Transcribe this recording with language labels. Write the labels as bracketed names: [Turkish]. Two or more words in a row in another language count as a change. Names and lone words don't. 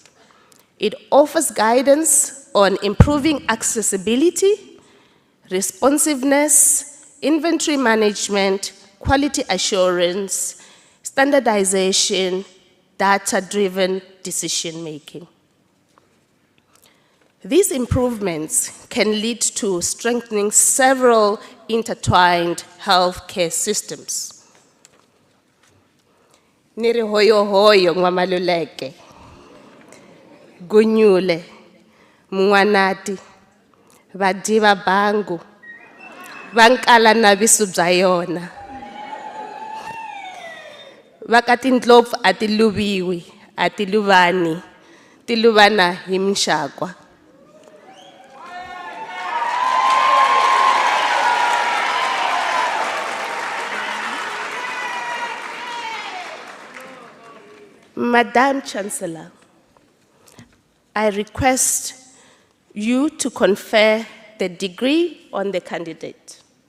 [English] It offers guidance on improving accessibility, responsiveness, inventory management, quality assurance, standardization, data-driven decision-making. These improvements can lead to strengthening several intertwined healthcare systems. [Tsonga] Niri hoyo hoyo ngwamaluleke, gunyule, mwanati, vadiva bangu, vankala na visu bya yona. Vakatindlopfu atiluviwi, atiluvani, tiluvana hi mixakwa. [English] Madam Chancellor, I request you to confer the degree on the candidate.